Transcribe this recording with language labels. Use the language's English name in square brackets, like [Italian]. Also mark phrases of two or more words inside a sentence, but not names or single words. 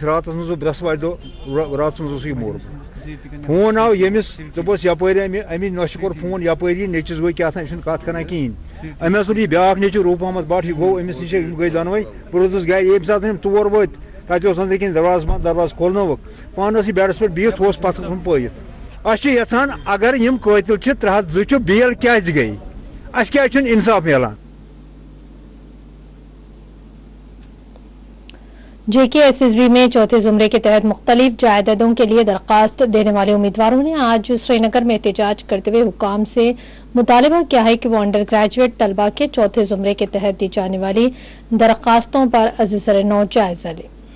[Kashmiri] रात मज ब्रसवार दह रात मज मोर फोन आव यमिस दोपस यपर अमी नश कोर फोन यपरी नेचिस गो क्या कत कर कहें अमे यह ब्या नेचु रूप अहमद भट्ट गो अमिस नश गई दोनवे बह रोदस गर ये सात तोर वो तत अंदर दरवाज बंद दरवाज खोलनोक पान बेडस पे बिहित पथ पयत अचान अगर यम कतिल 302 बेल क्या गई क्या इंसाफ मिलान। [Urdu] JKSSB میں چوتھے زمرے کے تحت مختلف اسامیوں کے لیے درخواست دینے والے امیدواروں نے آج سرینگر میں احتجاج کرتے ہوئے حکام سے مطالبہ کیا ہے کہ وہ [English] under graduate [Urdu] طلبہ کے چوتھے زمرے کے تحت دی جانے والی درخواستوں پر از سر نو جائزہ لیں.